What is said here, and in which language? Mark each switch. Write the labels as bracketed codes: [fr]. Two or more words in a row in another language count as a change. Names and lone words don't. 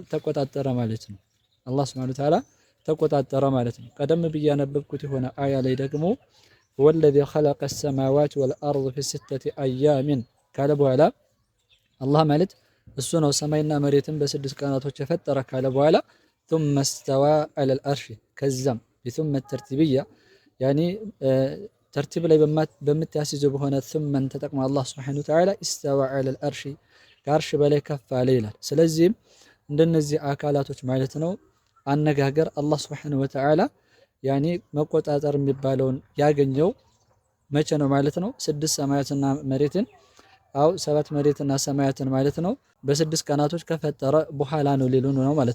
[am] ተቆጣጠረ ማለት ነው። [ar] الله سبحانه وتعالى [am] ተቆጣጠረ ማለት ነው። ቀደም ብዬ ያነበብኩት የሆነ አያ ላይ ደግሞ [ar] والذي خلق السماوات والأرض في 6 أيام [am] ካለ በኋላ አላህ ማለት እሱ ነው ሰማይና መሬትን በ6 ቀናቶች የፈጠረ ካለ በኋላ [ar] ثم استوى على العرش [am] ከዛም ثم ተርቲብያ ያኒ ተርቲብ ላይ በምታስይዘው በሆነ ثمን ተጠቅሞ [ar] الله سبحانه وتعالى استوى على العرش [am] ከአርሽ በላይ ከፍ አለ ይላል። ስለዚህም እንደነዚህ አካላቶች ማለት ነው አነጋገር [ar] الله سبحانه وتعالى [am] ያኒ መቆጣጠር የሚባለውን ያገኘው መቼ ነው ማለት ነው? 6 ሰማያትና መሬትን 7 መሬትና ሰማያትን ማለት ነው በ6 ቀናቶች ከፈጠረ በኋላ ነው ሊሉ ነው ማለት